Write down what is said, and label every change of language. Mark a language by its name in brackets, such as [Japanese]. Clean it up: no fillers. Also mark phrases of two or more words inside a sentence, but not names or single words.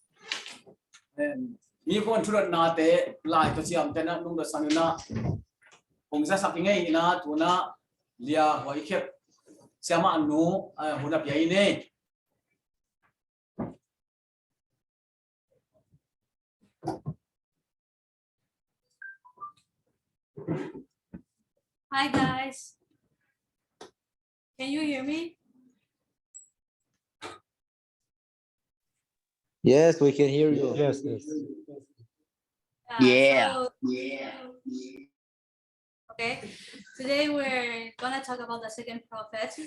[English] mi khon thu na te lai to siam te na nung do sang na hong sa sak ngai na tu na lia wai khet siama anu hun ap yai ne Hi guys, can you hear me? Yes, we can hear you. Yes. Yeah. Okay, today we're gonna talk about the second prophet.